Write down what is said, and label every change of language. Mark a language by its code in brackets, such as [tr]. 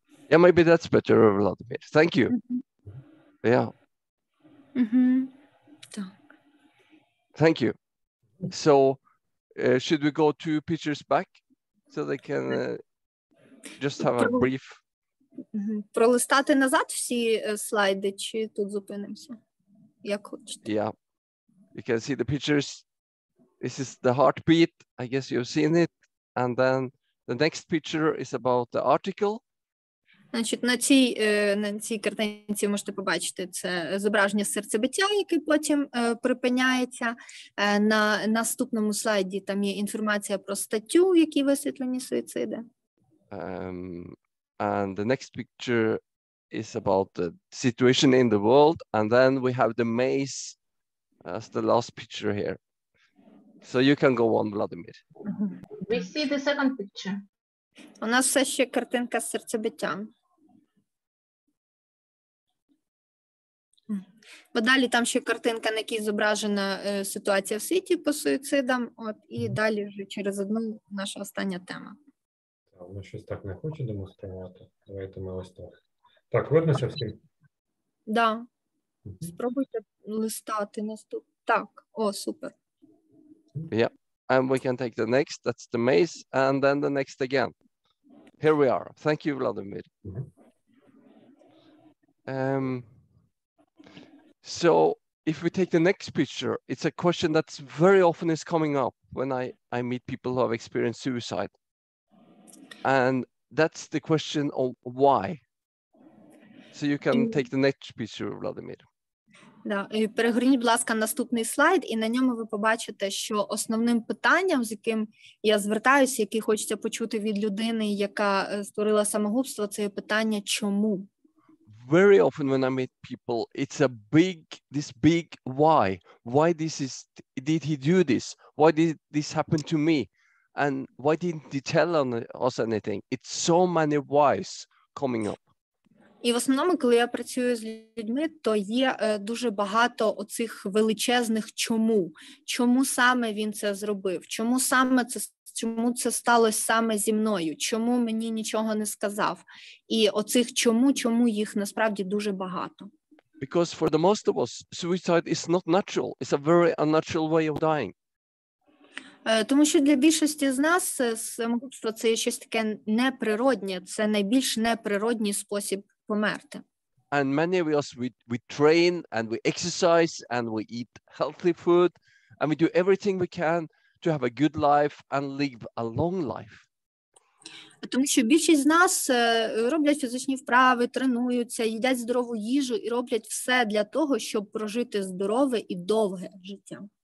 [en] yeah, maybe that's better, Vladimir. Thank you. Yeah. Thank you. So should we go 2 pictures back so they can just have a brief... [uk] Пролистати назад всі слайди, чи тут зупинимося? Як хочете. [en] Yeah. You can see the pictures. This is the heartbeat. I guess you've seen it. And then the next picture is about the article. [uk] Значить, на цій картинці можете побачити це зображення серцебиття, яке потім припиняється. На наступному слайді там є інформація про статтю, в якій висвітлені суїциди. [en] And the next picture is about the situation in the world. And then we have the maze as the last picture here. So you can go on, Vladimir. We see the second picture. [uk] У нас все ще картинка з серцебиттям. Бо далі там ще картинка, на якій зображена ситуація в світі по суїцидам. От, і далі вже через одну наша остання тема. Воно щось так не хоче демонструвати. Давайте ми ось так. Так, виднося всім? Да. Спробуйте листати наступ. Так, о, супер. [en] Yeah, and we can take the next. That's the maze, and then the next again. Here we are. Thank you, Vladimir. So if we take the next picture, it's a question that's very often is coming up when I meet people who have experienced suicide. And that's the question of why. So you can take the next picture, Vladimir. [uk] Да. Перегорніть, будь ласка, наступний слайд, і на ньому ви побачите, що основним питанням, з яким я звертаюся, яке хочеться почути від людини, яка створила самогубство, це є питання «чому?». [en] Very often when I meet people, it's this big why. Why did he do this? Why did this happen to me? And why didn't he tell us anything? It's so many whys coming up. [uk] І в основному, коли я працюю з людьми, то є дуже багато оцих величезних «чому?». Чому саме він це зробив? Чому це сталося саме зі мною? Чому мені нічого не сказав? І оцих чому їх насправді дуже багато. [en] Because for the most of us, suicide is not natural. It's a very unnatural way of dying. [uk] Тому що для більшості з нас самогубство – це є щось таке неприроднє, це найбільш неприродній спосіб померти. [en] And many of us, we train and we exercise and we eat healthy food and we do everything we can to have a good life and live a long life. [uk] Тому що більшість з нас роблять фізичні вправи, тренуються, їдять здорову їжу і роблять все для того, щоб прожити здорове і довге життя.